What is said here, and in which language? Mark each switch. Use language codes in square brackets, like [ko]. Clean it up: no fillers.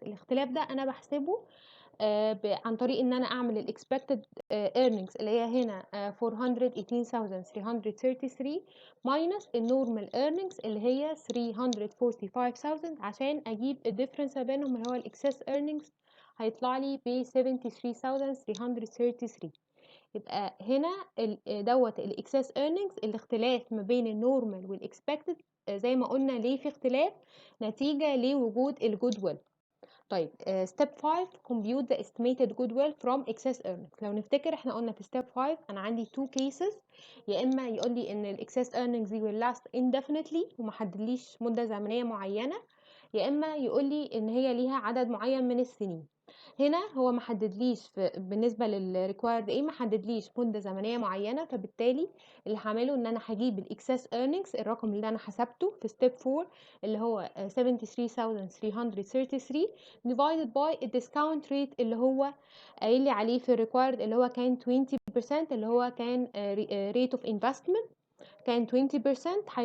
[ar] الاختلاف ده انا بحسبه عن طريق ان انا اعمل الاكسبكتد earnings اللي هي هنا 418,333 minus النورمال earnings اللي هي 345,000 عشان اجيب الديفرنس ما بينهم اللي هو الاكسس earnings هيطلع لي ب 73,333. يبقى هنا دوت الاكسس earnings. الاختلاف ما بين النورمال والاكسبكتد زي ما قلنا ليه في اختلاف؟ نتيجة لوجود الجود ويل. طيب [en] step 5 compute the estimated goodwill from excess earnings. [ar] لو نفتكر احنا قلنا في step 5 انا عندي two cases، يا اما يقول لي ان ال excess earnings دي [en] will last indefinitely [ar] ومحددليش مدة زمنية معينة، يا اما يقول لي ان هي ليها عدد معين من السنين. هنا هو محددليش بالنسبة للريكوايرد ايه، محددليش مدة زمنية معينة، فبالتالي اللي هعمله ان انا هجيب الاكسس earnings الرقم اللي انا حسبته في step 4 اللي هو 73,333 [en] divided by [ar] الديسكاونت ريت اللي هو قايل لي عليه في الريكوايرد اللي هو كان 20%، اللي هو كان [en] rate of investment [ar] كان 20%.